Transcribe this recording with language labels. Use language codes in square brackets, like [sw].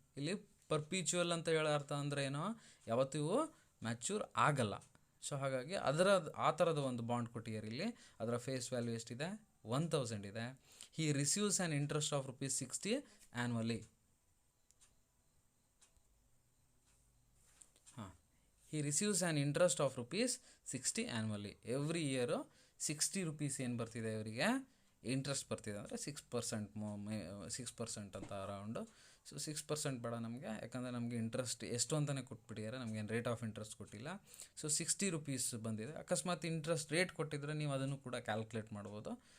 [kn] ಇಲ್ಲಿ ಪರ್ಪಿಚುವಲ್ ಅಂತ ಹೇಳೋ ಅರ್ಥ ಅಂದರೆ ಏನೋ, ಯಾವತ್ತೂ ಮ್ಯಾಚ್ಯೂರ್ ಆಗಲ್ಲ. ಸೊ ಹಾಗಾಗಿ ಆ ಥರದ ಒಂದು ಬಾಂಡ್ ಕೊಟ್ಟಿದ್ದಾರೆ ಇಲ್ಲಿ. ಅದರ ಫೇಸ್ ವ್ಯಾಲ್ಯೂ ಎಷ್ಟಿದೆ, 1000 ಇದೆ. [en] He receives an interest of ₹60 annually. he receives an interest of ₹60 annually. [kn] Every year 60 rupees ಏನು ಬರ್ತಿದೆ ಇವರಿಗೆ ಇಂಟ್ರೆಸ್ಟ್ ಬರ್ತಿದೆ, ಅಂದರೆ 6% ಅಂತ ಅರೌಂಡು. ಸೊ 6% ಬೇಡ ನಮಗೆ, ಯಾಕಂದರೆ ನಮಗೆ ಇಂಟ್ರೆಸ್ಟ್ ಎಷ್ಟು ಅಂತಲೇ ಕೊಟ್ಬಿಟ್ಟಿದ್ದಾರೆ, ನಮಗೇನು ರೇಟ್ ಆಫ್ ಇಂಟ್ರೆಸ್ಟ್ ಕೊಟ್ಟಿಲ್ಲ. ಸೊ 60 ರೂಪೀಸ್ ಬಂದಿದೆ. ಅಕಸ್ಮಾತ್ ಇಂಟ್ರೆಸ್ಟ್ ರೇಟ್ ಕೊಟ್ಟಿದ್ರೆ ನೀವು ಅದನ್ನು ಕೂಡ ಕ್ಯಾಲ್ಕುಲೇಟ್ ಮಾಡ್ಬೋದು.